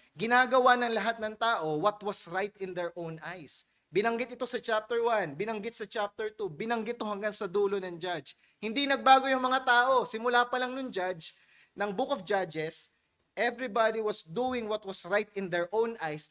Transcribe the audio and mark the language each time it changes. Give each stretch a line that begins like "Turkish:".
Filipino: Ginagawa ng lahat ng tao
English: what was right in their own eyes.
Filipino: Binanggit ito sa chapter 1, binanggit sa chapter 2, binanggit ito hanggang sa dulo ng Judge. Hindi nagbago yung mga tao. Simula pa lang nung Judge, ng
English: Book of Judges, everybody was doing what was right in their own eyes.